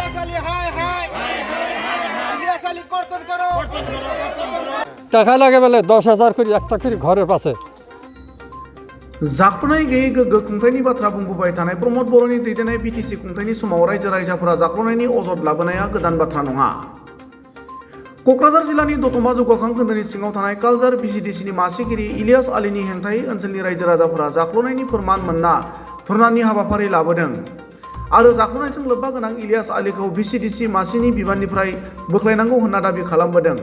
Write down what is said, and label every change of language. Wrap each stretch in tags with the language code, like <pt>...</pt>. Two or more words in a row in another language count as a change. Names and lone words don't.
<bn>টাকা লাগে বলে 10,000 করে একটা করে ঘরের পাশে</bn> <brx>जाख्ल'नाय गैयै गोग्गो खुंथायनि बाथ्रा बुंबोबाय थानाय प्रमद बर'नि दैदेननाय बिटिसि खुंथायनि समाव रायजो राजाफोरा जाख्ल'नायनि अजद लाबोनाया गोदान बाथ्रा नङा। क'क्राझार जिल्लानि दतमा जौगाखां खोन्दोनि सिङाव थानाय कालजार भिसिडिसिनि मासिगिरि इलियास आलीनि हेंथायै ओनसोलनि रायजो राजाफोरा जाख्ल'नायनि फोरमान मोनना धर्नानि हाबाफारि लाबोदों आरो जाख्ल'नायजों लोब्बा गोनां इलियास आलीखौ भिसिडिसि मासिनि बिबाननिफ्राय बोख्लायनांगौ होनना दाबि खालामबोदों।</brx>